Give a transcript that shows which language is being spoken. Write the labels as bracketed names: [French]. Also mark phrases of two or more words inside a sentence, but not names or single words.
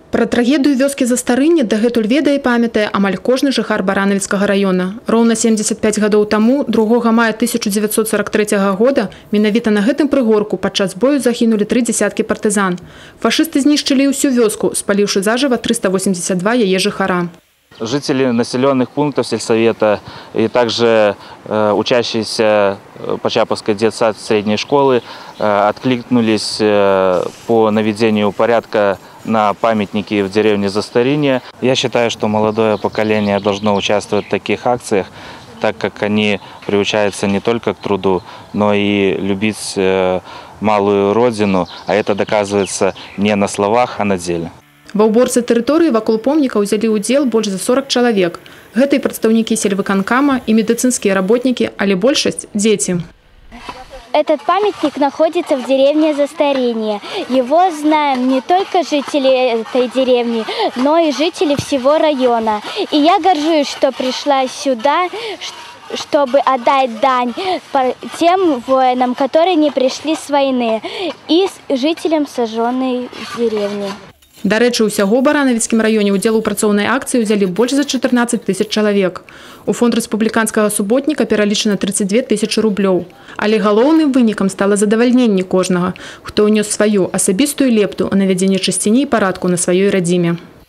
[Belarusian] Пра трагедыю вёскі Застарыне дагэтуль ведае і памятае амаль кожны жыхар Баранавіцкага района. Роўна 75 гадоў таму, 2 мая 1943 года, менавіта на гэтым прыгорку падчас бою загінулі 3 дзясяткі партызан. Фашысты знішчылі ўсю вёску, спаліўшы зажыва 382 яе жыхара. [Russian] Жители населенных пунктов сельсовета и также учащиеся Почаповской детсад средней школы откликнулись по наведению порядка на памятники в деревне Застарине. Я считаю, что молодое поколение должно участвовать в таких акциях, так как они приучаются не только к труду, но и любить малую родину, а это доказывается не на словах, а на деле. [Belarusian] Ва ўборцы тэрыторыі вакол помніка ўзялі ўдзел больш за 40 чалавек. Гэта і прадстаўнікі сельвыканкама, і медыцынскія работнікі, але большасць – дзеці. [Russian] Этот памятник находится в деревне Застаринье. Его знаем не только жители этой деревни, но и жители всего района. И я горжусь, что пришла сюда, чтобы отдать дань тем воинам, которые не пришли с войны, и жителям сожженной деревни. [Belarusian] Дарэчы, усяго ў Баранавіцкім раёне ўдзел у працоўнай акцыі ўзялі больш за 14 тысяч чалавек. У фонд рэспубліканскага суботніка пералічана 32 тысячы рублёў. Але галоўным вынікам стала задавальненне кожнага, хто ўнёс сваю асабістую лепту ў навядзенне чысціні і парадку на сваёй радзіме.